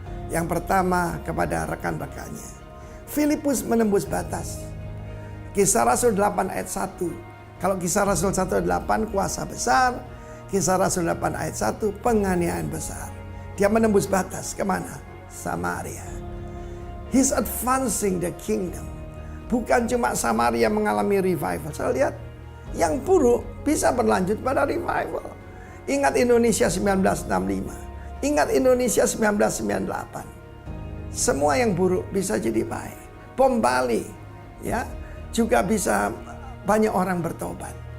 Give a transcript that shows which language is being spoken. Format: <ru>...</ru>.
<id>Yang pertama kepada rekan-rekannya. Filipus menembus batas. Kisah Rasul 8 ayat 1. Kalau Kisah Rasul 1 ayat 8 kuasa besar. Kisah Rasul 8 ayat 1 penganiayaan besar. Dia menembus batas kemana? Samaria.</id> <en>He's advancing the kingdom.</en> <id>Bukan cuma Samaria mengalami revival. Saya lihat yang buruk bisa berlanjut pada revival. Ingat Indonesia 1965. Ingat Indonesia 1998. Semua yang buruk bisa jadi baik. Bom Bali ya juga bisa banyak orang bertobat.</id>